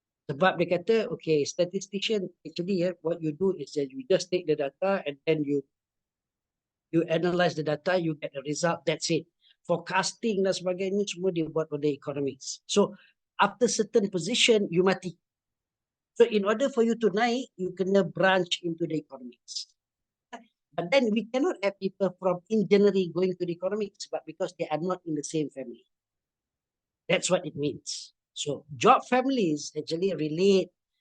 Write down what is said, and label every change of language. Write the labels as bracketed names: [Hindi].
[Malay] Sebab dia kata, [English] okay, statistician, actually what you do is that you just take the data and then you analyze the data, you get the result, that's it. [Malay] Forecasting dan sebagainya, semua dia buat oleh economists. [English] So, after certain position, you mati. So, in order for you to naik, [Malay] you kena [English] branch into the economics. But then we cannot have people from engineering going to the economics, but because they are not in the same family. That's what it means. So, job families actually relate.